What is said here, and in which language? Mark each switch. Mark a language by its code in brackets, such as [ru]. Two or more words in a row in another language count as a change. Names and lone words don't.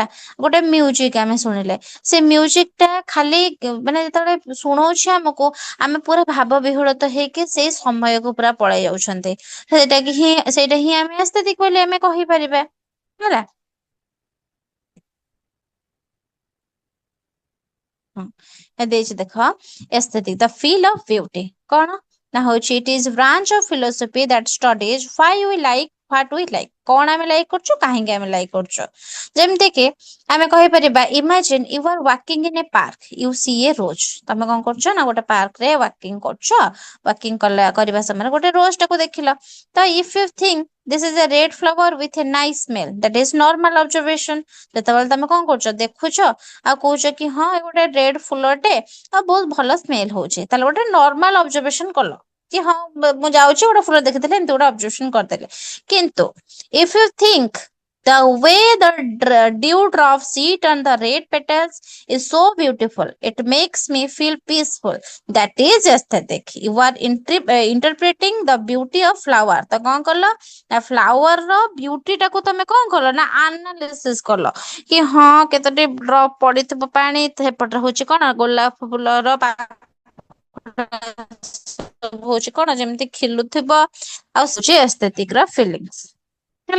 [or] ଗୋଟେ ମ୍ୟୁଜିକ ଆମେ ଶୁଣିଲେ, ସେ ମ୍ୟୁଜିକ ଟା ଖାଲି ମାନେ ଯେତେବେଳେ ଶୁଣଉଛି ଆମକୁ, ଆମେ ପୁରା ଭାବ ବିହ୍ୱଳିତ ହେଇକି ସେଇ ସମୟକୁ ପୁରା ପଳେଇ ଯାଉଛନ୍ତି। ସେଇଟା ହିଁ ଆମେ ଏସ୍ଥେଟିକ୍ ବୋଲି ଆମେ କହିପାରିବା ହେଲା। ଦେଇଛି ଦେଖ, [en] aesthetic the feel of beauty [or] କଣ ନା ହଉଛି [en] it is branch of philosophy that studies why we like what we like। [or] କଣ ଆମେ ଲାଇକ୍ କରୁଛୁ, କାହିଁକି ଆମେ ଲାଇକ୍ କରୁଛୁ। ଯେମିତି କି ଆମେ କହିପାରିବା [en] imagine you are walking in a park, you see a rose। [or] ତମେ କଣ କରୁଛ ନା ଗୋଟେ ପାର୍କ ରେ ୱାକିଂ କରୁଛ, ୱାକିଂ କରିବା ସମୟରେ ଗୋଟେ ରୋଜ ଟାକୁ ଦେଖିଲ। [en] ତ if you think this is a red flower with a nice smell, that is normal observation। [or] ଯେତେବେଳେ ତମେ କଣ କରୁଛ, ଦେଖୁଛ ଆଉ କହୁଛ କି ହଁ ଏ ଗୋଟେ ରେଡ ଫୁଲଟେ ଆଉ ବହୁତ ଭଲ ସ୍ମେଲ ହଉଛି, ତାହେଲେ ଗୋଟେ [en] normal observation [or] କଲ କି ହଁ ମୁଁ ଯାଉଛି ଗୋଟେ ଫୁଲ ଦେଖିଥିଲି, ଏମିତି ଗୋଟେ ଅବଜରଭେସନ କରିଦେଲେ। [en] କିନ୍ତୁ if you think The way the dewdrops sit on the red petals is so beautiful. It makes me feel peaceful. That is aesthetic. You are interpreting the beauty of flower. [or] ତ କଣ କଲ ନା flower ର beauty ଟାକୁ ତମେ କଣ କଲ ନା analysis କଲ କି ହଁ କେତୋଟି ଡ୍ରପ ପଡିଥିବ ପାଣି ସେପଟରେ ହଉଛି କଣ ଗୋଲାପ ଫୁଲର ସବୁ ହଉଛି କଣ ଯେମିତି ଖିଲୁଥିବ ଆଉ ହଉଛି aesthetic ର feelings ହେଲା।